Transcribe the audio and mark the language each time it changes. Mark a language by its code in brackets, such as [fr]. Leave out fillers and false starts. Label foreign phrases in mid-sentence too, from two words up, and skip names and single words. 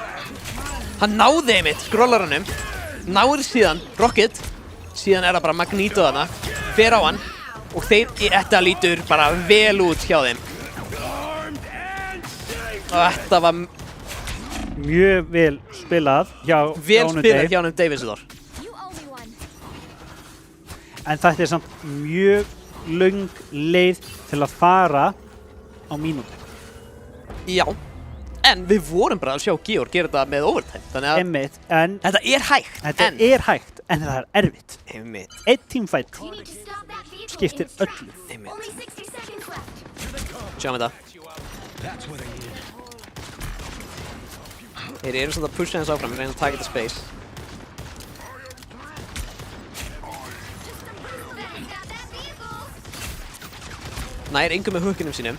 [is] Hann náði einmitt scrollaranum, náður síðan Rocket, síðan er það bara Magneto þarna, fer á hann og þetta lítur bara vel út hjá þeim. Og þetta var Mjög vel spilað hjá vel honum spilað Dave. hjá honum Davis þar. [en] You owe me one. [is] En þetta er samt mjög löng leið til að fara á mínútu. Já, en við vorum bara að sjá Georg gera þetta með overtime, þannig að Einmitt, en þetta er hægt, þetta en er hægt, en það er erfitt. einmitt, Einn teamfight [en] You need to stop that vehicle. [is] skiptir inside. öllu. einmitt. [en] Only 60 seconds left. [is] Sjáum þetta. Þeir eru samt að pusha hans áfram, reyna að taka þetta space. Nær engum með hookinum sínum.